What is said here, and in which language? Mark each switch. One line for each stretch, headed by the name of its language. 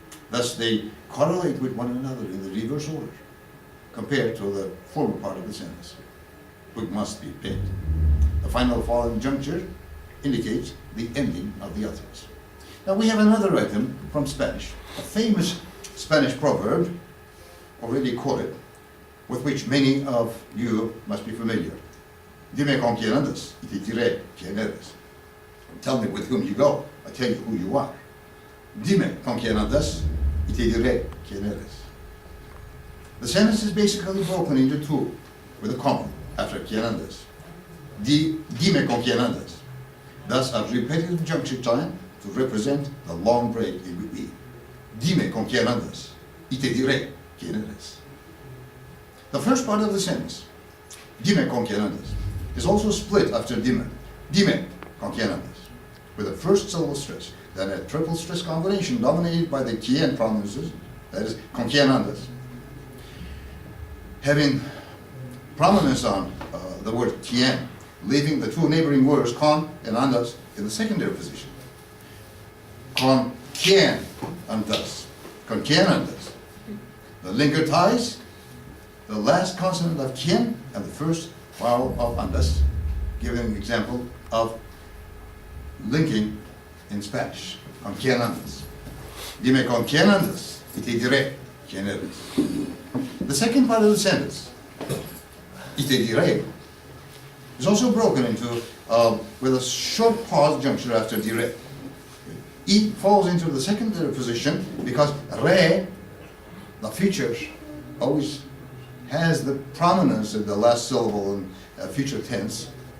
English: Thus they correlate with one another in the reverse order, compared to the former part of the sentence. Twig must be bent. The final falling juncture indicates the ending of the utterance. Now we have another item from Spanish, a famous Spanish proverb, already quoted, with which many of you must be familiar.
Spanish: Dime con quién andas, y te diré quién eres.
English: Tell me with whom you go, I'll tell you who you are.
Spanish: Dime con quién andas, y te diré quién eres.
English: The sentence is basically broken into two, with a comma after
Spanish: quién andas. Dime con quién andas.
English: Thus a repetitive juncture time to represent the long break in between.
Spanish: Dime con quién andas, y te diré quién eres.
English: The first part of the sentence,
Spanish: dime con quién andas,
English: is also split after dime.
Spanish: Dime con quién andas,
English: with a first syllable stress, then a triple stress combination dominated by the quién prominences, that is,
Spanish: con quién andas,
English: having prominence on the word quién, leaving the two neighboring words con and andas in the secondary position.
Spanish: Con quién andas. Con quién andas.
English: The linker ties the last consonant of quién and the first vowel of andas, giving an example of linking in Spanish.
Spanish: Con quién andas. Dime con quién andas, y te diré quién eres.
English: The second part of the sentence,
Spanish: y te diré,
English: is also broken into with a short pause juncture after diré. It falls into the secondary position because re, the feature, always has the prominence in the last syllable in future tense.